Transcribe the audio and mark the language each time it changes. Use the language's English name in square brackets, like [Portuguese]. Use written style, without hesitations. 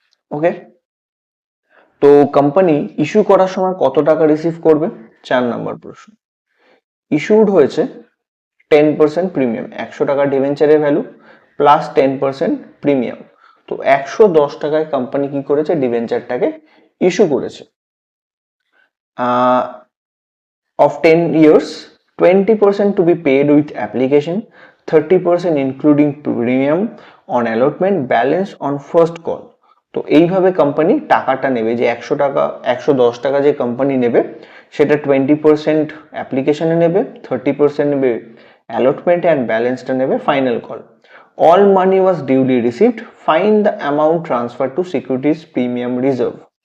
[Bangla] ওকে, তো company issue করার সময় কত টাকা রিসিভ করবে? 4 নাম্বার প্রশ্ন। ইস্যুড হয়েছে 10% প্রিমিয়াম, 100 টাকা ডিবেঞ্চারের ভ্যালু প্লাস 10% প্রিমিয়াম। তো 110 টাকায় কোম্পানি কি করেছে ডিবেঞ্চারটাকে ইস্যু করেছে। [English] of 10 years 20% to be paid with application, 30% including premium on allotment, balance on first call। [Bangla] তো এইভাবে কোম্পানি টাকাটা নেবে, যে 100 টাকা 110 টাকা যে কোম্পানি নেবে সেটা 20% অ্যাপ্লিকেশনে নেবে, 30% নেবে অ্যালটমেন্টে অ্যান্ড ব্যালেন্সটা নেবে final call. [English] All money was duly received, find the amount transfer to securities premium reserve.